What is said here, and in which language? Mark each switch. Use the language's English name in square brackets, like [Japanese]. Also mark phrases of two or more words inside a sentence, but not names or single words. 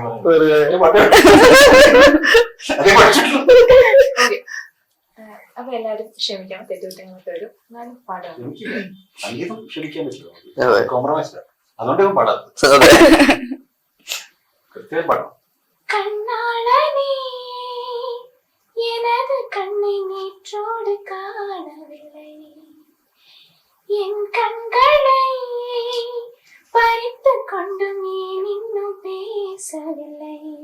[Malayalam] ഓക്കെ. അപ്പൊ എല്ലാരും ക്ഷമിക്കണം, തെറ്റുകുറ്റങ്ങളൊക്കെ വരും. എന്നാലും പാടാം. സംഗീതം ക്ഷമിക്കാൻ പറ്റില്ല, കോംപ്രമൈസ്. അതുകൊണ്ട് ഞാൻ പാടാം, കൃത്യമായി പാടാം. [Tamil] கண்ணாளனே எனது கண்ணை நேற்றோடு காணவில்லை, என் கண்களை பறித்து கொண்டும் ஏன் இன்னும் பேசவில்லை,